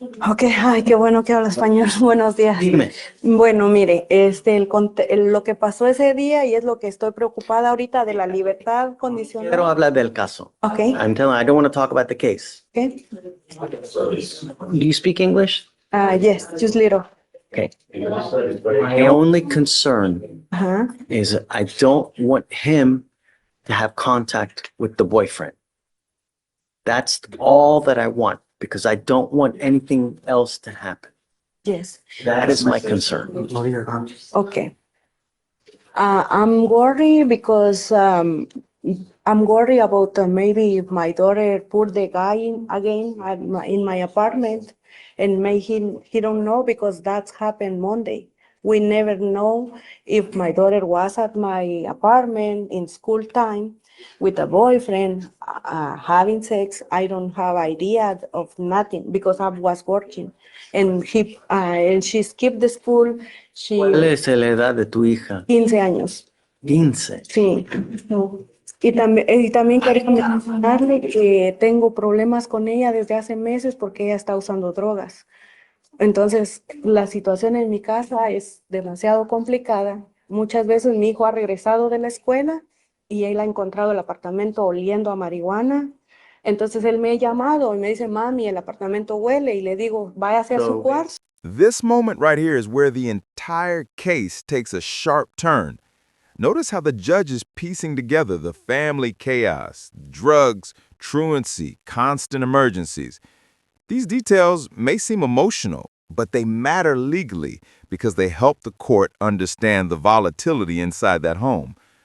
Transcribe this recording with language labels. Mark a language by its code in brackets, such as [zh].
[es] Ok, ay, qué bueno que habla español. Buenos días. Dime. Bueno, mire, lo que pasó ese día y es lo que estoy preocupada ahorita de la libertad Quiero condicional. hablar del caso. [en] Ok, I don't want to talk about the case. ok. Do you speak English? Yes, just little. Okay. My only concern [es] Ajá. [en] is I don't want him to have contact with the boyfriend. That's all that I want because I don't want anything else to happen. Yes. That is my concern. Okay. I'm worried because I'm worried about maybe if my daughter put the guy in my apartment and make he don't know because that's happened Monday. We never know if my daughter was at my apartment in school time with a boyfriend having sex. I don't have idea of nothing because I was working and she skipped the school. [es] ¿Cuál es la edad de tu hija? 15 años. 15. Sí. Y también quería mencionarle que tengo problemas con ella desde hace meses porque ella está usando drogas. Entonces, la situación en mi casa es demasiado complicada. Muchas veces mi hijo ha regresado de la escuela y él ha encontrado el apartamento oliendo a marihuana. Entonces, él me ha llamado y me dice, mami, el apartamento huele. Y le digo, váyase a su cuarto. [en] This moment right here is where the entire case takes a sharp turn. Notice how the judge is piecing together the family chaos, drugs, truancy, constant emergencies. These details may seem emotional, but they matter legally because they help the court understand the volatility inside that home.